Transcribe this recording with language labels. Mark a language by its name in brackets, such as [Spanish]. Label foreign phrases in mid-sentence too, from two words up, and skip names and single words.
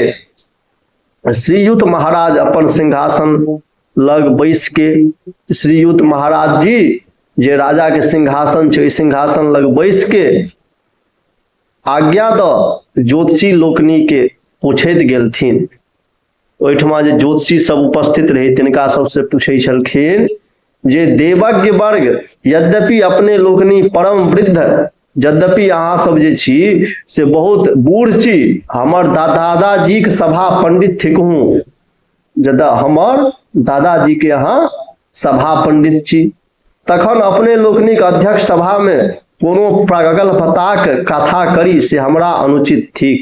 [Maithili] के श्रीयुत महाराज अपन सिंहासन लग बैस के, श्रीयुत महाराज जी जे राजा के सिंहासन छै, सिंहासन लग बैस के आज्ञा द ज्योतिषी लोकनी के पूछैत गेलथिन। ओहिठमा जे ज्योतिषी सब उपस्थित रहे तिनका सबसे पूछै छलखिन जे देवज्ञ वर्ग, यद्यपि अपने लोकनी परम वृद्ध, यद्यपि अहाँ सब जे छी से बहुत बूढ़ छी, हमर दादाजी के सभा पंडित थिकहूँ, जदा हमर दादाजी के अहाँ सभा पंडित छी, तखन अपने लोकनिक अध्यक्ष सभा में कोनो प्रगल्भताक कथा करी से हमरा अनुचित थिक।